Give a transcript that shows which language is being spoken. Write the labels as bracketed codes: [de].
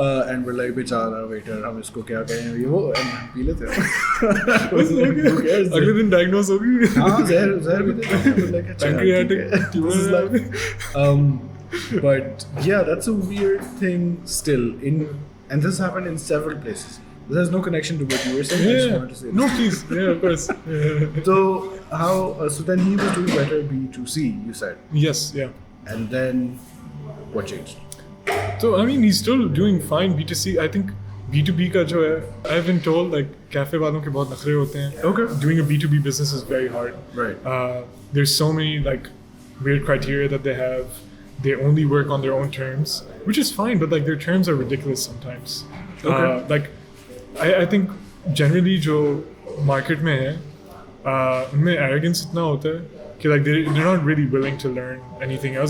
[en] And we're like, [hi] बेचारा waiter, हम इसको क्या कहें ये वो, and हम पी लेते हैं. [en] Who cares? [hi] अगले दिन diagnose होगी. हाँ, जहर भी देते हैं. [en] We're like, अच्छा, Pancreatic [hi] ठीक है. [en] tumor. This is like, but yeah, that's a weird thing still. And this happened in several places. This has no connection to what you were saying. I just wanted to say No, this. please. Yeah, of course. Yeah. So how? So then he was doing better B2C, you said, Yes. Yeah. and then what changed? So I mean, he's still doing fine B2C. I think B2B [hi] का जो है, [en] I've been told like cafe [hi] वालों के बहुत नखरे होते हैं. [en] Okay. Doing a B2B business is very hard. Right. There's so many like weird criteria that they have. They only work on their own terms, which is fine, but like their terms are ridiculous sometimes. Okay. Like I think generally [hi] जो market में है, उनमें arrogance इतना होता है कि [en] like they're not really willing to learn anything else.